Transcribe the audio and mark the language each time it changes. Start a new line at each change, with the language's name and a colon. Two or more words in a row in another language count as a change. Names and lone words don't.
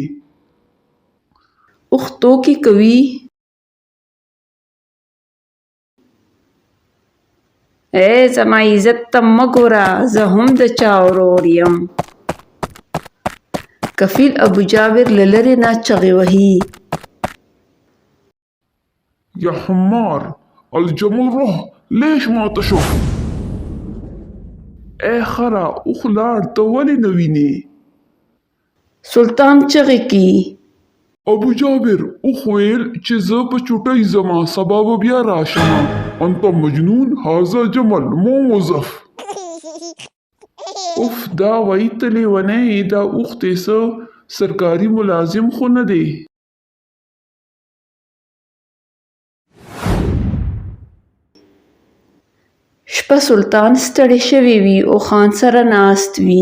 Pashto: اوښ ټوکې کوي. ای زما عزت ته مه ګوره، زه هم د چا ورور یم. کفیل ابوجابر له لرې نه چغې وهي.
Arabic: يا حمار الجمل روح ليش ما تشوف؟
Pashto: ای خره اوښ لاړ ته ولې نه وینې؟ سلطان چغې کړي. ابو جابر اوښ ویل چې زه په چوټۍ ځمه، سبا به بیا راشم.
Arabic: انت مجنون هذا جمل مو موظف.
Pashto: اف دا وای ته لیونی دا اوښتې څه سرکاري ملازم خو نه دی. شپه سلطان ستړی شوی وي او خان سره ناست وي.